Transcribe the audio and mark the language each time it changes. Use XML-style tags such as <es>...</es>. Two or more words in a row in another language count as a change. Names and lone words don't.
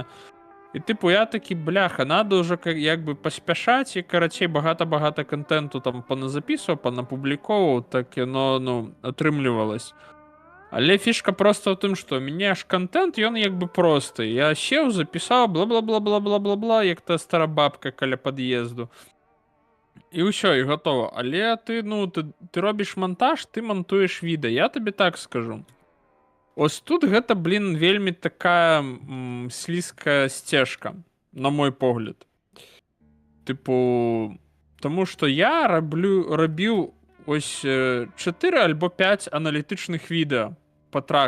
<be>І тыпу я такі, бляха, надо ўжо як бы паспяшаць, і, карацей, багата контенту там паназапісваў, панапубліковаў, так яно, атрымлівалось. Але фішка просто ў тым, што ў мяне ж контент, ён як бы просты. Я сеў, запісаў, бла-бла-бла-бла-бла-бла-бла, як та стара бабка каля пад'езду. І ўсё, і гатова. Але ты, ну, ты робіш монтаж, ты монтуеш відэа. Я табе так скажу. Ось тут гэта, блін, вельмі такая слізкая сцежка, на мой погляд. Тыпу, таму што я рабіў ось 4 альбо 5 аналітычных відэа по тракам.</be>